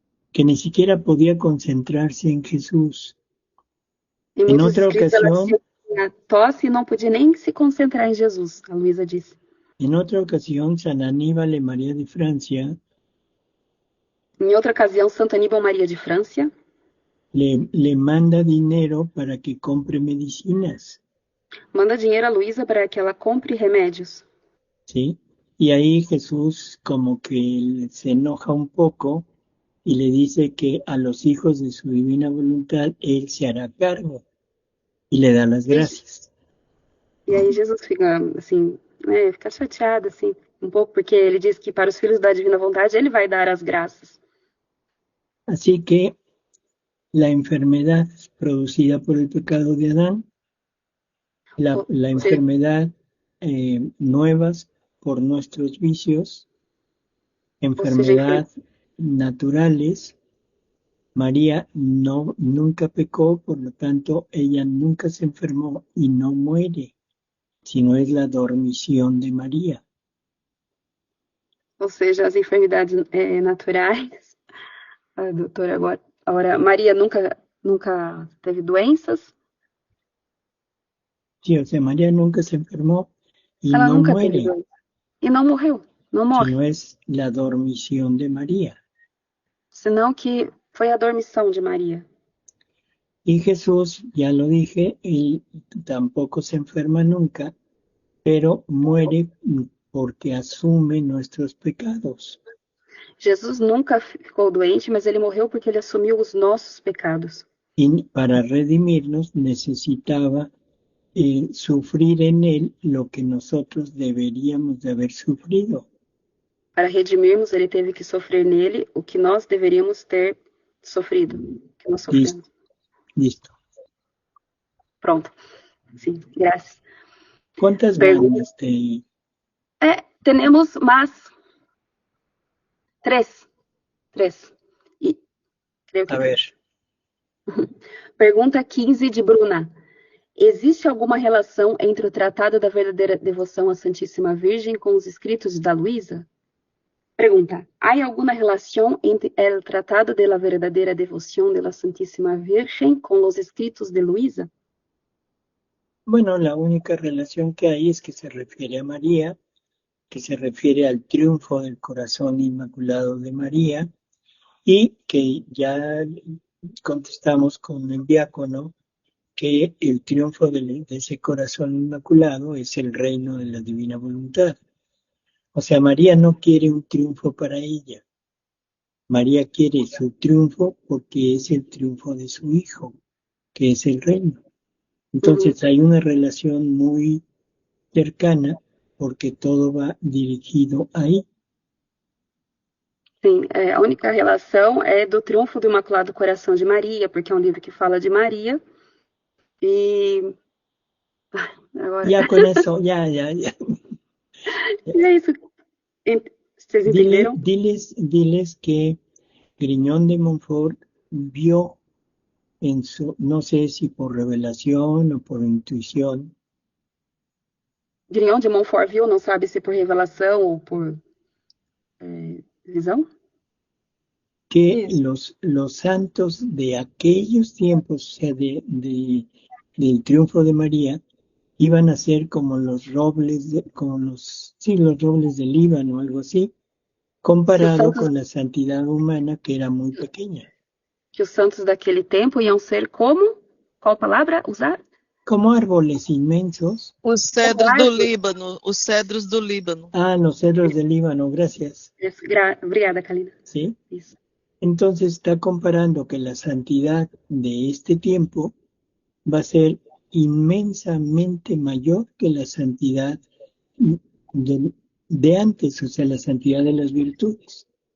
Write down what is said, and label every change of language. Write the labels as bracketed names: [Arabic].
[Spanish] Que ni siquiera podía concentrarse en Jesús. En otra ocasión, [Portuguese] tinha tosse e não podia nem se concentrar em Jesus, a Luísa disse. [Spanish] En otra ocasión, San Aníbal y María de Francia. [Portuguese] Em outra ocasião, Santo Aníbal Maria de França [Spanish] le manda dinero para que compre medicinas. [Portuguese] Manda dinheiro a Luísa para que ela compre remédios. [Spanish] Sí, y ahí Jesús como que se enoja un poco y le dice que a los hijos de su divina voluntad él se hará cargo y le da las gracias. [Portuguese] E aí Jesus fica assim, fica chateado assim, um pouco, porque ele diz que para os filhos da divina vontade ele vai dar as graças. [Spanish] Así que la enfermedad producida por el pecado de Adán, la enfermedad nuevas por nuestros vicios, enfermedad naturales, María nunca pecó, por lo tanto ella nunca se enfermó y no muere, sino es la dormición de María. [Portuguese] Ou seja, as enfermidades naturais, doutora, agora Maria nunca teve doenças. [Spanish] Sí, o sea, María nunca se enfermó y [Portuguese] ela [Spanish] no [Portuguese] nunca [Spanish] muere. [Portuguese] Teve doença. E não morreu, não morre. [Spanish] Sino es la dormición de María. [Portuguese] Senão que foi a dormição de María. [Spanish] Y Jesús, ya lo dije, él tampoco se enferma nunca, pero muere porque asume nuestros pecados. [Portuguese] Jesus nunca ficou doente, mas ele morreu porque ele assumiu os nossos pecados. [Spanish] Y para redimirnos necesitaba sufrir en él lo que nosotros deberíamos de haber sufrido. [Portuguese] Para redimirmos, ele teve que sofrer nele o que nós deveríamos ter sofrido, que nós sofremos. [Spanish] Listo. [Portuguese] Pronto. Sim, graças. [Spanish] ¿Cuántas bandas te...? [Portuguese] Temos mais três. E, creio que... [Spanish] A ver. [Portuguese] Pergunta 15 de Bruna. Existe alguma relação entre o Tratado da Verdadeira Devoção à Santíssima Virgem com os escritos da Luísa? [Spanish] Pregunta. ¿Hay alguna relación entre el Tratado de la Verdadera Devoción de la Santísima Virgen con los escritos de Luísa? Bueno, la única relación que hay es que se refiere a María, que se refiere al triunfo del corazón inmaculado de María, y que ya contestamos con el diácono que el triunfo de ese corazón inmaculado es el reino de la divina voluntad. O sea, María no quiere un triunfo para ella. María quiere su triunfo porque es el triunfo de su Hijo, que es el reino. Entonces hay una relación muy cercana porque todo va dirigido ahí. [Portuguese] Sim, a única relação é do triunfo do Imaculado Coração de Maria, porque é um livro que fala de Maria. E agora. [Spanish] Ya con eso, ya. [Portuguese] E é isso. Vocês entenderam? [Spanish] Diles que Griñón de Montfort vio en su, no sé si por revelación o por intuición, [Portuguese] Grignon de Montfort viu, não sabe se por revelação ou por visão? [Spanish] que los santos de aquellos tiempos, o sea, del triunfo de María, iban a ser como los robles, los robles del Líbano, algo así, comparado con la santidad humana que era muy pequeña. [Portuguese] Que os santos daquele tempo iam ser como? Qual palavra usar? [Spanish] Como árboles inmensos. [Portuguese] Os cedros do Líbano, os cedros do Líbano. [Spanish] Ah, los cedros del Líbano, gracias. [Portuguese] Obrigada, Kalina. [Spanish] Sí. [Portuguese] Isso. [Spanish] Entonces está comparando que la santidad de este tiempo va a ser inmensamente mayor que la santidad de antes, o sea, la santidad de las virtudes.